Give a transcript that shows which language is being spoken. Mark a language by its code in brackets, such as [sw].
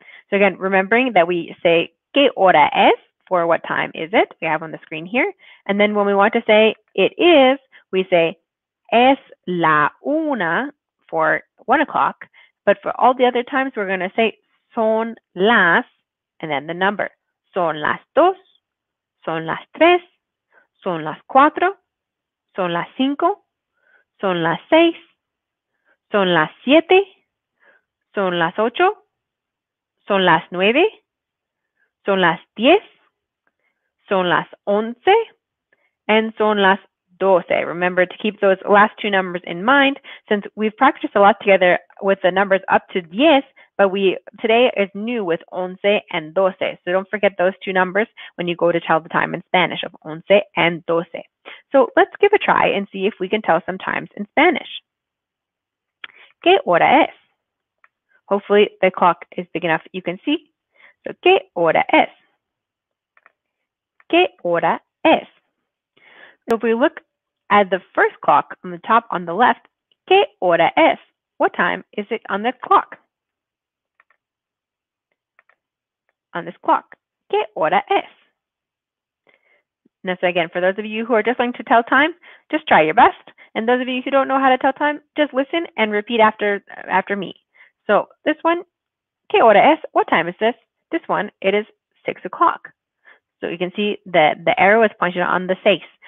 [en] So again, remembering that we say [es] ¿qué hora es? [en] For what time is it? We have on the screen here. And then when we want to say it is, we say [es] es la una [en] for 1 o'clock. But for all the other times, we're going to say [es] son las [en] and then the number. [es] Son las 2, son las 3, son las 4, son las 5, son las 6, son las 7, son las 8, son las 9, son las 10, son las 11, and son las 12. [en] Remember to keep those last two numbers in mind, since we've practiced a lot together with the numbers up to 10, but today is new with 11 and 12. So don't forget those two numbers when you go to tell the time in Spanish of 11 and 12. So let's give a try and see if we can tell some times in Spanish. [es] ¿Qué hora es? [en] Hopefully the clock is big enough you can see. So, [es] ¿qué hora es? ¿Qué hora es? [en] So if we look at the first clock on the top on the left, [es] ¿qué hora es? [en] What time is it on the clock? On this clock, [es] ¿qué hora es? [en] Now, so again, for those of you who are just learning to tell time, just try your best. And those of you who don't know how to tell time, just listen and repeat after me. So this one, [es] ¿qué hora es? [en] What time is this? This one, it is 6 o'clock. So you can see the arrow is pointing on the 6.